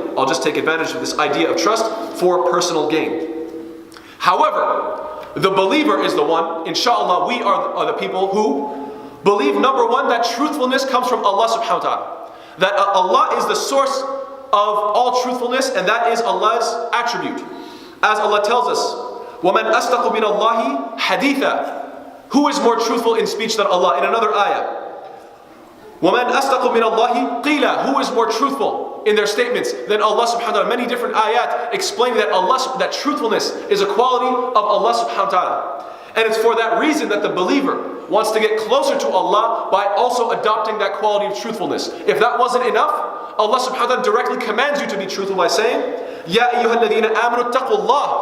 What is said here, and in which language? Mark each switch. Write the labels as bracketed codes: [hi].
[en] I'll just take advantage of this idea of trust for personal gain. However, the believer is the one, inshallah, we are the people who believe, number one, that truthfulness comes from Allah subhanahu wa ta'ala. That Allah is the source of all truthfulness, and that is Allah's attribute. As Allah tells us, [ar] وَمَنْ أَصْدَقُ مِنَ اللَّهِ حَدِيثًا. [en] Who is more truthful in speech than Allah? In another ayah, [ar] وَمَنْ أَصْدَقُ مِنَ اللَّهِ قِيلًا. [en] Who is more truthful in their statements than Allah subhanahu wa ta'ala? Many different ayat explaining that truthfulness is a quality of Allah subhanahu wa ta'ala. And it's for that reason that the believer wants to get closer to Allah by also adopting that quality of truthfulness. If that wasn't enough, Allah subhanahu wa ta'ala directly commands you to be truthful by saying, [ar] يَا أَيُّهَا الَّذِينَ آمَنُوا اتَّقُوا اللَّهِ.